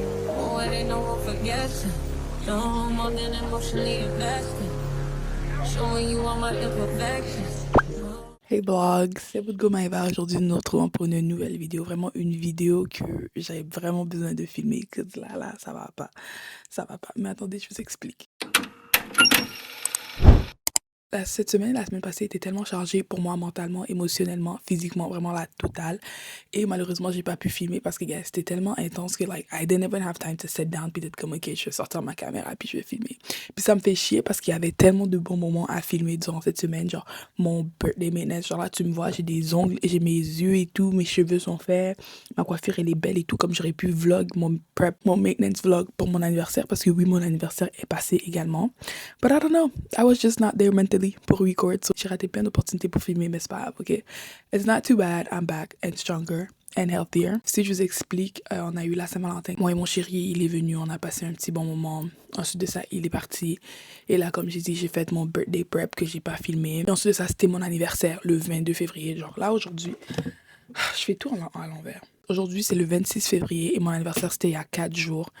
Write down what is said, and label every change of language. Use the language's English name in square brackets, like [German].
[English] Oh, it ain't no room for guessing. No more than emotionally invested. Showing you all my imperfections. Hey blogs, [French] c'est Boudgo Maïva. Aujourd'hui nous nous retrouvons pour une nouvelle vidéo, vraiment une vidéo que j'avais vraiment besoin de filmer, que là ça va pas, mais attendez je vous explique. Cette semaine, la semaine passée était tellement chargée pour moi mentalement, émotionnellement, physiquement, vraiment la totale. Et malheureusement, j'ai pas pu filmer parce que guys, c'était tellement intense que [English] like I didn't even have time to sit down [French] puis d'être comme ok, je vais sortir ma caméra puis je vais filmer. Puis ça me fait chier parce qu'il y avait tellement de bons moments à filmer durant cette semaine, genre mon [English] birthday maintenance, [French] genre là tu me vois, j'ai des ongles, j'ai mes yeux et tout, mes cheveux sont faits, ma coiffure elle est belle et tout, comme j'aurais pu vlog mon prep, mon maintenance vlog pour mon anniversaire parce que oui, mon anniversaire est passé également. [English] But I don't know, I was just not there mentally pour record, so [French] j'ai raté plein d'opportunités pour filmer, mais c'est pas grave, [English] ok? It's not too bad, I'm back and stronger and healthier. [French] Si je vous explique, on a eu la Saint-Valentin. Moi et mon chéri, il est venu, on a passé un petit bon moment. Ensuite de ça, il est parti. Et là, comme j'ai dit, j'ai fait mon [English] birthday prep [French] que j'ai pas filmé. Et ensuite de ça, c'était mon anniversaire, le 22 février. Genre là, aujourd'hui, je fais tout à l'envers. Aujourd'hui, c'est le 26 février et mon anniversaire, c'était il y a 4 jours.